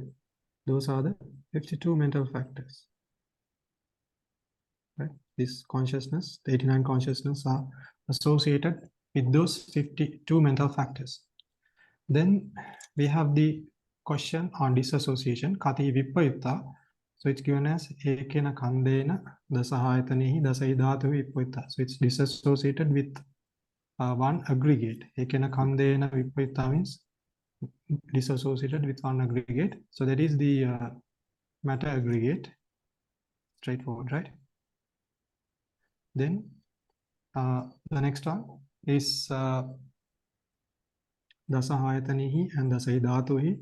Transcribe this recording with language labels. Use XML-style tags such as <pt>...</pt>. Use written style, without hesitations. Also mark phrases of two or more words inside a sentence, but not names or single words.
<en>Those are the 52 mental factors, right? This consciousness, the 89 consciousness are associated with those 52 mental factors. Then we have the question on disassociation,</en> <pi>kati vippayutta.</pi> <en>So it's given as</en> <pi>ekena kandena dasahayatanehi dasai dhatu vippayutta.</pi> <en>So it's disassociated with one aggregate.</en> <pi>Ekena kandena vippayutta</pi> <en>means disassociated with one aggregate. So that is the matter aggregate. Straightforward, right? Then the next one is dasahayatanehi and</en> <pi>dasai dhatuhi.</pi>